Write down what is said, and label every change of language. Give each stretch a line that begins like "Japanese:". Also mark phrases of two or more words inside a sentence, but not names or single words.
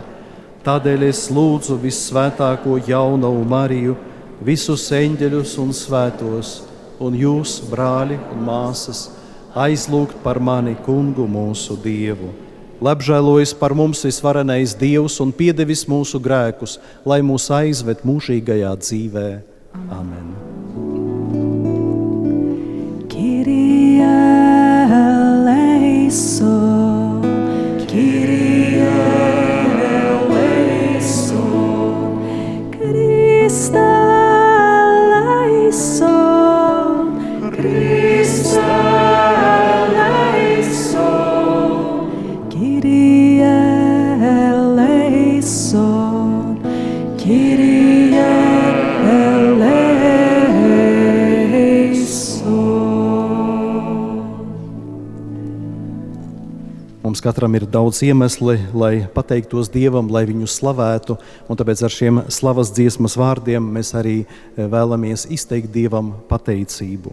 Latvian: Tādēļ es lūdzu vissvētāko jaunavu Mariju, visus eņģeļus un svētos, un jūs, brāļi un māsas, aizlūgt par mani Kungu mūsu Dievu. Labžēlojas par mums visvarenais Dievs un piedevis mūsu grēkus, lai mūs aizved mūžīgajā dzīvē. Amen.
Greek: Κύριε ελέησον, Κύριε ελέησον, Χριστέ ελέησον, Χριστέ ελέησον, Κύριε ελέησον, Κύριε ελέησον.
Latvian: Mums katram ir daudz iemesli, lai pateiktos Dievam, lai viņu slavētu, un tāpēc ar šiem slavas dziesmas vārdiem mēs arī vēlamies izteikt Dievam pateicību.